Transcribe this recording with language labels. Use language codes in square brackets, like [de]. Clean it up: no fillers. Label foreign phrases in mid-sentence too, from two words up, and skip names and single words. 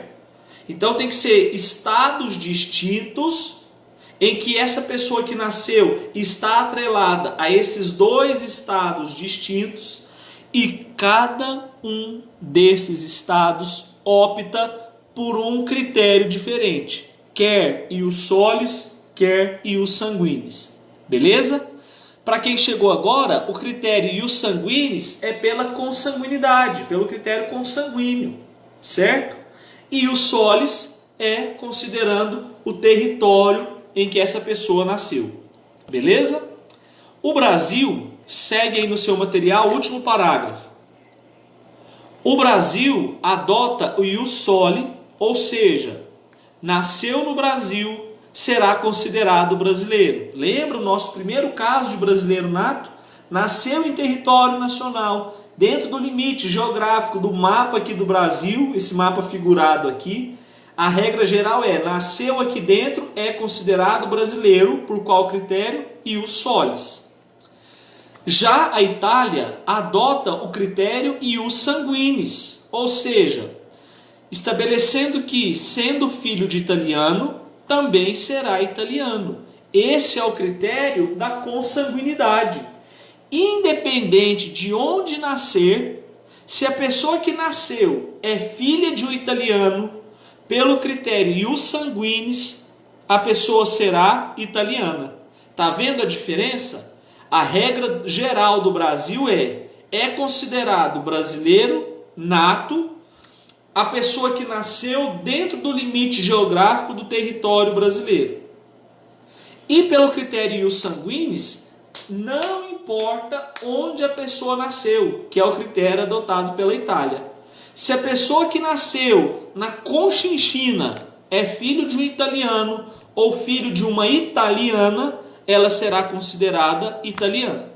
[pt] Então tem que ser estados distintos em que essa pessoa que nasceu está atrelada a esses 2 estados distintos, e cada um desses estados opta por um critério diferente, quer [la] ius solis, [pt] quer [la] ius sanguinis. [pt] Beleza? Para quem chegou agora, o critério [la] ius sanguinis [pt] é pela consanguinidade, pelo critério consanguíneo, certo? E o solis é considerando o território em que essa pessoa nasceu. Beleza? O Brasil, segue aí no seu material o último parágrafo. O Brasil adota o [la] ius soli, [pt] ou seja, nasceu no Brasil, será considerado brasileiro. Lembra o nosso primeiro caso de brasileiro nato? Nasceu em território nacional, dentro do limite geográfico do mapa aqui do Brasil, esse mapa figurado aqui. A regra geral é, nasceu aqui dentro, é considerado brasileiro, por qual critério? [la] Ius solis. [pt] Já a Itália adota o critério [la] ius sanguinis, [pt] ou seja, estabelecendo que, sendo filho de italiano, também será italiano. Esse é o critério da consanguinidade. Independente de onde nascer, se a pessoa que nasceu é filha de um italiano, pelo critério [la] ius sanguinis, [pt] a pessoa será italiana. Tá vendo a diferença? A regra geral do Brasil é considerado brasileiro nato a pessoa que nasceu dentro do limite geográfico do território brasileiro. E pelo critério [la] ius sanguinis, [pt] não importa onde a pessoa nasceu, que é o critério adotado pela Itália. Se a pessoa que nasceu na Conchinchina é filho de um italiano ou filho de uma italiana, ela será considerada italiana.